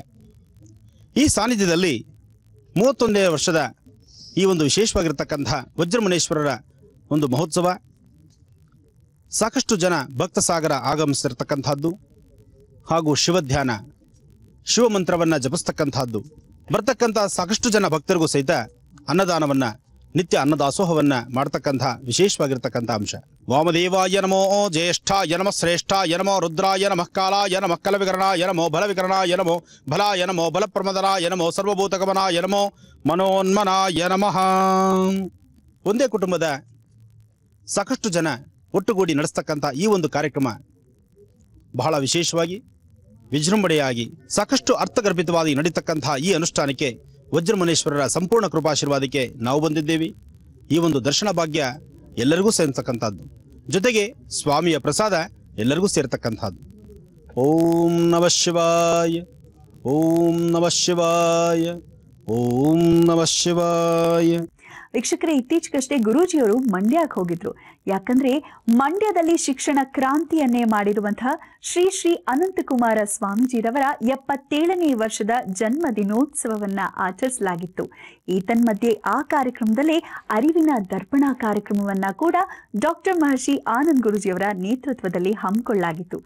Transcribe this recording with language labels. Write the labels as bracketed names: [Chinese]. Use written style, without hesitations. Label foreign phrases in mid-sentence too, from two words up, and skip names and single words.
[Kannada] ಈ ಸಾನ್ನಿಧ್ಯದಲ್ಲಿ 31ನೇ ವರ್ಷದ ಈ ಒಂದು ವಿಶೇಷವಾಗಿರ್ತಕ್ಕಂಥ ವಜ್ರಮುನೇಶ್ವರರ ಒಂದು ಮಹೋತ್ಸವ, ಸಾಕಷ್ಟು ಜನ ಭಕ್ತ ಸಾಗರ ಆಗಮಿಸಿರ್ತಕ್ಕಂಥದ್ದು ಹಾಗೂ ಶಿವಧ್ಯಾನ, ಶಿವಮಂತ್ರವನ್ನು ಜಪಿಸ್ತಕ್ಕಂಥದ್ದು, ಬರ್ತಕ್ಕಂಥ ಸಾಕಷ್ಟು ಜನ ಭಕ್ತರಿಗೂ ಸಹಿತ ಅನ್ನದಾನವನ್ನು, ನಿತ್ಯ ಅನ್ನದಾಸೋಹವನ್ನ ಮಾಡತಕ್ಕಂಥ ವಿಶೇಷವಾಗಿರ್ತಕ್ಕಂಥ ಅಂಶ. [Sanskrit] ವಾಮದೇವಾಯ ನಮೋ ಜ್ಯೇಷ್ಠಾಯ ನಮಃ ಶ್ರೇಷ್ಠಾಯ ನಮೋ ರುದ್ರಾಯ ನಮಃ ಕಾಲಾಯ ನಮಃ ಕಲವಿಕರಣಾಯ ನಮೋ ಬಲವಿಕರಣಾಯ ನಮೋ ಬಲಾಯ ನಮೋ ಬಲಪ್ರಮದನಾಯ ನಮೋ ಸರ್ವಭೂತಗಮನಾಯ ನಮೋ ಮನೋನ್ಮನಾಯ ನಮಃ. [Kannada] ಒಂದೇ ಕುಟುಂಬದ ಸಾಕಷ್ಟು ಜನ ಒಟ್ಟುಗೂಡಿ ನಡೆಸ್ತಕ್ಕಂಥ ಈ ಒಂದು ಕಾರ್ಯಕ್ರಮ ಬಹಳ ವಿಶೇಷವಾಗಿ ವಿಜೃಂಭಣೆಯಾಗಿ ಸಾಕಷ್ಟು ಅರ್ಥಗರ್ಭಿತವಾಗಿ ನಡೀತಕ್ಕಂಥ ಈ ಅನುಷ್ಠಾನಕ್ಕೆ ವಜ್ರಮುನೇಶ್ವರರ ಸಂಪೂರ್ಣ ಕೃಪಾಶೀರ್ವಾದಕ್ಕೆ ನಾವು ಬಂದಿದ್ದೇವೆ. ಈ ಒಂದು ದರ್ಶನ ಭಾಗ್ಯ ಎಲ್ಲರಿಗೂ ಸೇರ್ತಕ್ಕಂಥದ್ದು, ಜೊತೆಗೆ ಸ್ವಾಮಿಯ ಪ್ರಸಾದ ಎಲ್ಲರಿಗೂ ಸೇರ್ತಕ್ಕಂಥದ್ದು. [Sanskrit] ಓಂ ನಮಃ ಶಿವಾಯ, ಓಂ ನಮಃ ಶಿವಾಯ, ಓಂ ನಮಃ ಶಿವಾಯ. [Kannada] ವೀಕ್ಷಕರೇ, ಇತ್ತೀಚೆಗಷ್ಟೇ ಗುರೂಜಿಯವರು ಮಂಡ್ಯಕ್ಕೆ ಹೋಗಿದ್ರು. ಯಾಕಂದ್ರೆ ಮಂಡ್ಯದಲ್ಲಿ ಶಿಕ್ಷಣ ಕ್ರಾಂತಿಯನ್ನೇ ಮಾಡಿರುವಂತಹ ಶ್ರೀ ಶ್ರೀ ಅನಂತಕುಮಾರ ಸ್ವಾಮೀಜಿರವರ 77ನೇ ವರ್ಷದ ಜನ್ಮ ದಿನೋತ್ಸವವನ್ನ ಆಚರಿಸಲಾಗಿತ್ತು. ಈತನ್ಮಧ್ಯೆ ಆ ಕಾರ್ಯಕ್ರಮದಲ್ಲಿ ಅರಿವಿನ ದರ್ಪಣ ಕಾರ್ಯಕ್ರಮವನ್ನ ಕೂಡ ಡಾಕ್ಟರ್ ಮಹರ್ಷಿ ಆನಂದ್ ಗುರೂಜಿಯವರ ನೇತೃತ್ವದಲ್ಲಿ ಹಮ್ಮಿಕೊಳ್ಳಲಾಗಿತ್ತು.